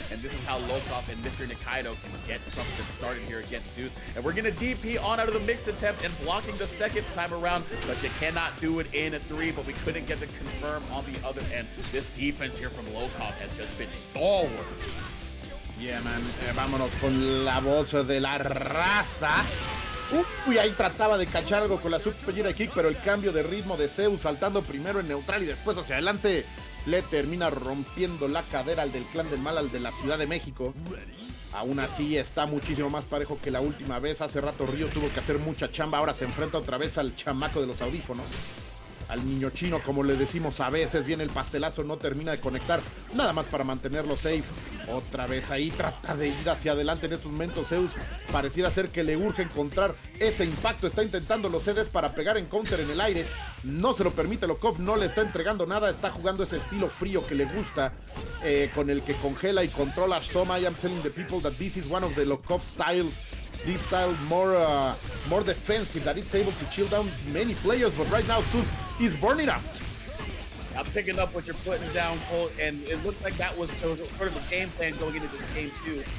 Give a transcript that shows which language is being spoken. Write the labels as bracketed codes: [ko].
[en] And this is how Lokof and Mr. Nikaido can get something started here against ZEUS. And we're going to DP on out of the mix attempt and blocking the second time around, but you cannot do it in a 3, but we couldn't get the confirm on the other end. This defense here from Lokof has just been stalwart. Yeah, man. [es] Vámonos con la voz de la raza. Uy, ahí trataba de cachar algo con la Super Giro Kick, pero el cambio de ritmo de ZEUS, saltando primero en neutral y después hacia adelante, le termina rompiendo la cadera al del Clan del Mal, al de la Ciudad de México. Aún así está muchísimo más parejo que la última vez. Hace rato Río tuvo que hacer mucha chamba, ahora se enfrenta otra vez al chamaco de los audífonos. Al niño chino, como le decimos a veces, viene el pastelazo, no termina de conectar, nada más para mantenerlo safe. Otra vez ahí trata de ir hacia adelante en estos momentos. ZEUS pareciera ser que le urge encontrar ese impacto, está intentando los CDs para pegar en counter en el aire, no se lo permite Lokof, no le está entregando nada, está jugando ese estilo frío que le gusta, con el que congela y controla Soma. [en] I am telling the people that this is one of the Lokof styles. This style more defensive, that it's able to chill down many players, but right now ZEUS is burning out. I'm picking up what you're putting down, Colt, and it looks like that was sort of the game plan going into this game too.